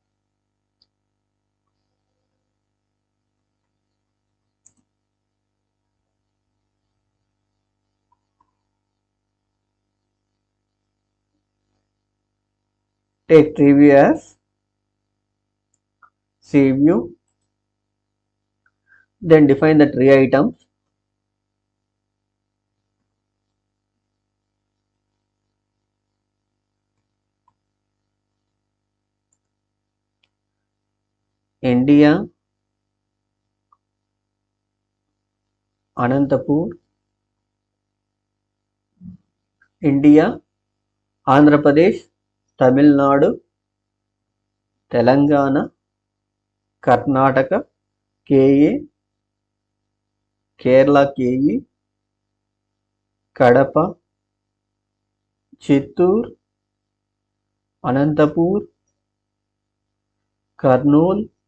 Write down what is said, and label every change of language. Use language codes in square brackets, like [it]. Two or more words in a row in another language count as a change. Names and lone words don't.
[en] take tree view as C view, then define the tree items, India, Anantapur, India, Andhra Pradesh, Tamil Nadu, Telangana, Karnataka, KA, Kerala KE, Kadapa, Chittoor, Anantapur, Kurnool,